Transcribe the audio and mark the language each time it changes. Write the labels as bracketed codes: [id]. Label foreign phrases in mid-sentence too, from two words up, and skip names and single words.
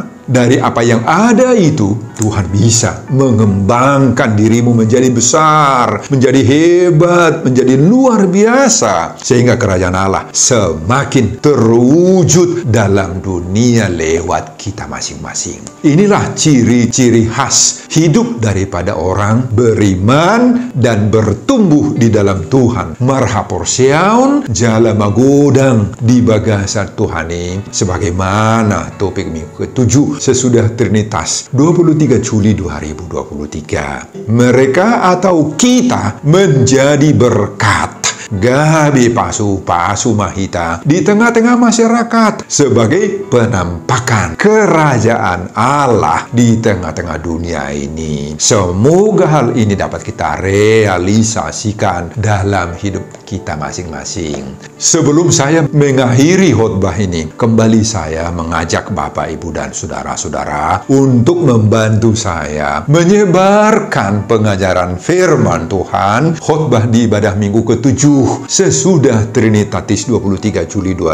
[id] Dari apa yang ada itu, Tuhan bisa mengembangkan dirimu menjadi besar, menjadi hebat, menjadi luar biasa, sehingga kerajaan Allah semakin terwujud dalam dunia lewat kita masing-masing. Inilah ciri-ciri khas hidup daripada orang beriman dan bertumbuh di dalam Tuhan. [bbc] Marhaporseaun jala magodang di bagasan Tuhani, [id] sebagaimana topik minggu ke-7 sesudah Trinitas 23 Juli 2023. Mereka atau kita menjadi berkat. [bbc] Gabi pasu mahita [id] di tengah-tengah masyarakat sebagai penampakan kerajaan Allah di tengah-tengah dunia ini. Semoga hal ini dapat kita realisasikan dalam hidup kita masing-masing. Sebelum saya mengakhiri khotbah ini, kembali saya mengajak Bapak, Ibu, dan saudara-saudara untuk membantu saya menyebarkan pengajaran firman Tuhan khotbah di ibadah minggu ke-7 sesudah Trinitatis 23 Juli